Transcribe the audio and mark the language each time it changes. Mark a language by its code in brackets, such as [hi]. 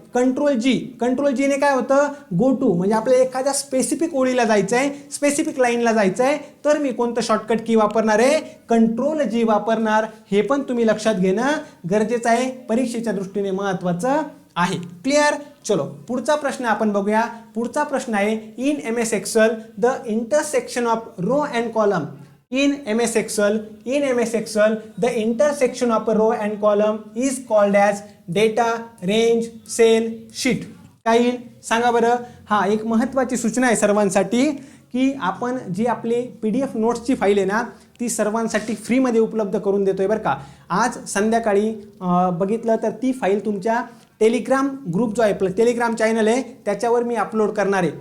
[mr] Control G ने काय होतं? गो टू, म्हणजे आपल्याला एखाद्या स्पेसिफिक ओळीला जायचं आहे, स्पेसिफिक लाईनला जायचं आहे, तर मी कोणतं शॉर्टकट की वापरणार आहे? कंट्रोल G वापरणार. हे पण तुम्ही लक्षात घेणं गरजेचं आहे, परीक्षेच्या दृष्टीने महत्वाचं आहे. क्लिअर? चलो, पुढचा प्रश्न आपण बघूया. पुढचा प्रश्न आहे, [en] In MS Excel the intersection of row and column. In MS Excel, the intersection of a row and column is called as data, range, cell, sheet. [mr] काय येईल सांगा बरं? हा एक महत्त्वाची सूचना आहे सर्वांसाठी, की आपण जी आपली PDF नोट्सची फाईल आहे ना, ती सर्वांसाठी फ्रीमध्ये उपलब्ध करून देतोय बरं का. आज संध्याकाळी बघितलं तर ती फाईल तुमच्या टेलिग्राम ग्रुप जो आहे, आपलं टेलिग्राम चॅनल आहे, त्याच्यावर मी अपलोड करणार आहे.